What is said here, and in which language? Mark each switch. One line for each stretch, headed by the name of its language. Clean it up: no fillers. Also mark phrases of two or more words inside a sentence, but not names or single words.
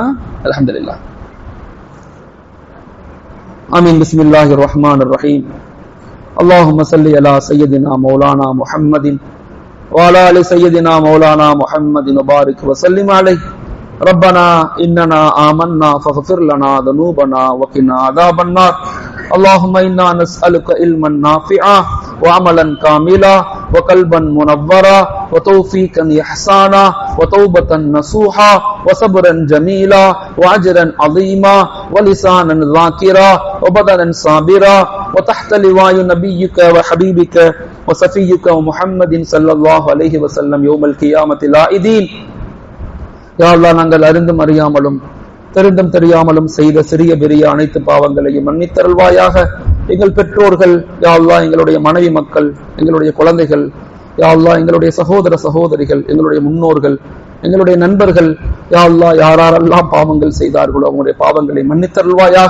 Arabic: الحمد لله. آمين. بسم الله الرحمن الرحيم. اللهم صل على سيدنا مولانا محمد وعلى آل سيدنا مولانا محمد وبارك وسلم عليه. ربنا إننا آمنا فاغفر لنا ذنوبنا وقنا عذاب النار. اللهم إنا نسألك علما نافعا وعملا كاملا وقلبا منورا وتوفيقا إحسانا وتوبة نصوحا وصبرا جميلا وأجرا عظيما ولسانا ذاكرا وبدنا صابرا وتحت لواء نبيك وحبيبك وصفيك ومحمد صلى الله عليه وسلم يوم القيامة العائدين. يا الله,
Tamil: நாங்கள் அறிந்தும் அறியாமலும் தெரிந்தும் தெரியாமலும் செய்த சிறிய பெரிய அனைத்து பாவங்களையும் மன்னித்தருள்வாயாக. எங்கள் பெற்றோர்கள்,
Arabic: يا الله,
Tamil: எங்களுடைய மனைவி மக்கள், எங்களுடைய குழந்தைகள்,
Arabic: يا الله,
Tamil: எங்களுடைய சகோதர சகோதரிகள், எங்களுடைய முன்னோர்கள், எங்களுடைய நண்பர்கள்,
Arabic: يا الله,
Tamil: யாரெல்லாம் பாவங்கள் செய்தார்களோ அவங்களுடைய பாவங்களை மன்னித்தருள்வாயாக.